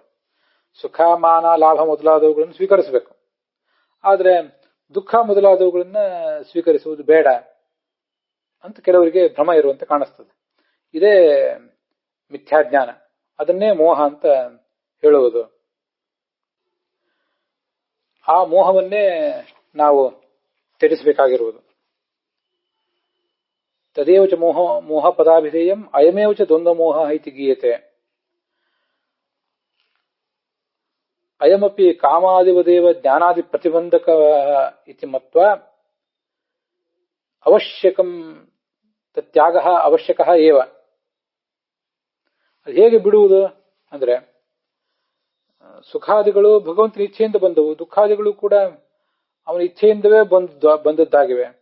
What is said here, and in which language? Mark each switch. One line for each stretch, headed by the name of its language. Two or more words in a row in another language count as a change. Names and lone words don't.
Kannada: ಸುಖ ಮಾನ ಲಾಭ ಮೊದಲಾದವುಗಳನ್ನು ಸ್ವೀಕರಿಸಬೇಕು, ಆದರೆ ದುಃಖ ಮೊದಲಾದವುಗಳನ್ನ ಸ್ವೀಕರಿಸುವುದು ಬೇಡ ಅಂತ ಕೆಲವರಿಗೆ ಭ್ರಮ ಇರುವಂತೆ ಕಾಣಿಸ್ತದೆ. ಇದೇ ಮಿಥ್ಯಾಜ್ಞಾನ, ಅದನ್ನೇ ಮೋಹ ಅಂತ ಹೇಳುವುದು. ಆ ಮೋಹವನ್ನೇ ನಾವು ತ್ಯಜಿಸಬೇಕಾಗಿರುವುದು.
Sanskrit: ತದೇವ ಚ ಮೋಹ ಪದಾಭಿಧೇಯಂ ಅಯಮೇವ ಚ ದ್ವಂದ್ವ ಮೋಹ ಇತಿ ಗೀಯತೆ. ಅಯಮಪಿ ಕಾಮಾದಿವದೇವ ಜ್ಞಾನಾದಿ ಪ್ರತಿಬಂಧಕ ಇತಿ ಮತ್ವಾ ಅವಶ್ಯಕಂ ತ್ಯಾಗ ಅವಶ್ಯಕ ಏವ.
Kannada: ಅದು ಹೇಗೆ ಬಿಡುವುದು ಅಂದ್ರೆ, ಸುಖಾದಿಗಳು ಭಗವಂತನ ಇಚ್ಛೆಯಿಂದ ಬಂದವು, ದುಃಖಾದಿಗಳು ಕೂಡ ಅವನ ಇಚ್ಛೆಯಿಂದವೇ ಬಂದದ್ದಾಗಿವೆ.